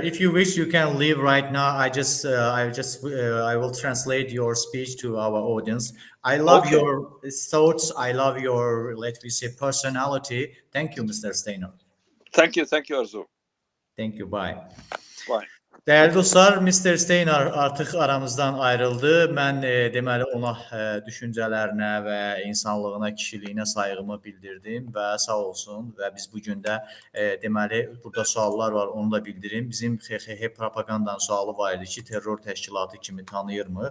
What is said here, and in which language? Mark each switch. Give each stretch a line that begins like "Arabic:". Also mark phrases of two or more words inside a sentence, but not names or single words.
English: If you wish, you can leave right now. I will translate your speech to our audience. I love your thoughts. I love your, let me say, personality. Thank you, Mr. Steinar. Thank you, Arzu. Thank you. Bye. Bye.
Azerbaijani: Değerli dostlar, Mr. Steinar artıq aramızdan ayrıldı. Mən deməli ona düşüncələrinə və insanlığına, kişiliyinə sayğımı bildirdim və sağ olsun. Və biz bu gün də deməli burada suallar var, onu da bildirim. Bizim XXH propagandanın sualı var idi ki, terror təşkilatı kimi tanıyırmı?